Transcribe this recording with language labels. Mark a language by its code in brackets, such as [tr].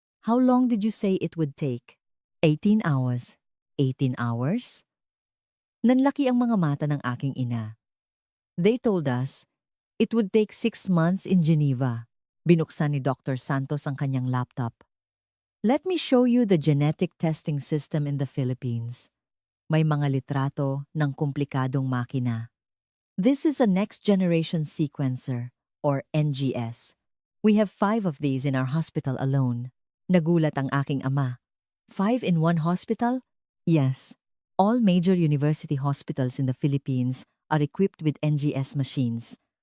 [en] How long did you say it would take? 18 hours. 18 hours? [tl] Nanlaki ang mga mata ng aking ina. [en] They told us it would take 6 months in Geneva. [tl] Binuksan ni Dr. Santos ang kanyang laptop. [en] Let me show you the genetic testing system in the Philippines. [tl] May mga litrato ng komplikadong makina. [en] This is a next-generation sequencer, or NGS. We have 5 of these in our hospital alone. [tl] Nagulat ang aking ama. [en] 5 in one hospital? Yes. All major university hospitals in the Philippines are equipped with NGS machines.